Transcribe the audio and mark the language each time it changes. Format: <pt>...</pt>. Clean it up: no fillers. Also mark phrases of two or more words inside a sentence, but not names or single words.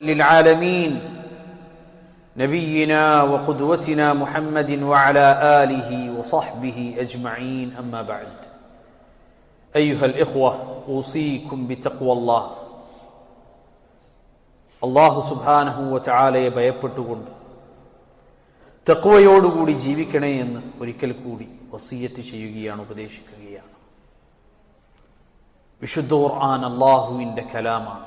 <ar>للعالمين نبينا وقدوتنا محمد وعلى آله وصحبه أجمعين أما بعد أيها الإخوة أوصيكم بتقوى الله</ar> <ml>അല്ലാഹു സുബ്ഹാനഹു വ തആലയെ ഭയപ്പെട്ടുകൊണ്ട് തഖ്വയോടുകൂടി ജീവിക്കണേ എന്ന് ഒരിക്കൽ കൂടി വസിയത്ത് ചെയ്യുകയാണ്, ഉപദേശിക്കുകയാണ്. വിശുദ്ധ ഖുർആൻ അല്ലാഹുവിന്റെ കലാമാണ്.</ml>